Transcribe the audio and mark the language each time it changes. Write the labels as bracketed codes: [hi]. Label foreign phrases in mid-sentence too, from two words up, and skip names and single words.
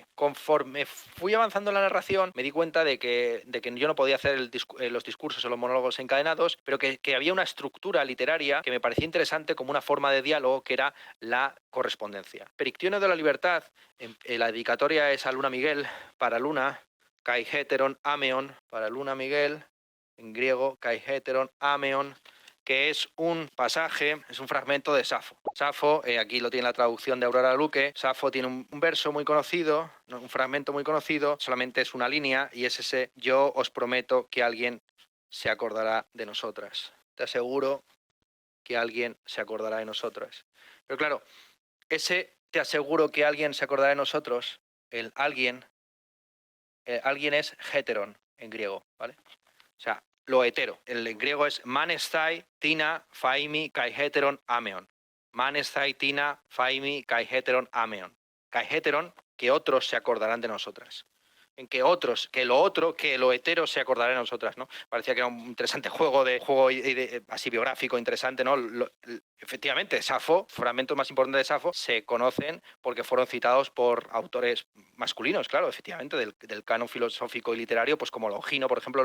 [es] Conforme fui avanzando en la narración, me di cuenta de que yo no podía hacer los discursos o los monólogos encadenados, pero que había una estructura literaria que me parecía interesante como una forma de diálogo, que era la correspondencia. Perictione de la libertad, la dedicatoria es a Luna Miguel, para Luna, [el] καὶ ἕτερον ἀμμέων, [es] para Luna Miguel, en griego, [el] καὶ ἕτερον ἀμμέων, [es] que es un pasaje, es un fragmento de Safo. Safo, aquí lo tiene la traducción de Aurora Luque. Safo tiene un verso muy conocido, un fragmento muy conocido, solamente es una línea, y es ese: yo os prometo que alguien se acordará de nosotras. Te aseguro que alguien se acordará de nosotras. Pero claro, ese te aseguro que alguien se acordará de nosotros, el alguien es heteron en griego, ¿vale? O sea, lo hetero. El en griego es [el] μνάσεσθαί τινα φαιμι καὶ ἕτερον ἀμμέων. μνάσεσθαί τινα φαιμι καὶ ἕτερον ἀμμέων. καὶ ἕτερον, [es] que otros se acordarán de nosotras. En que otros, que lo hetero se acordará de nosotras, ¿no? Parecía que era un interesante juego así biográfico, interesante, ¿no? Efectivamente, Safo, fragmentos más importantes de Safo, se conocen porque fueron citados por autores masculinos, claro, efectivamente, del canon filosófico y literario, pues como Longino, por ejemplo.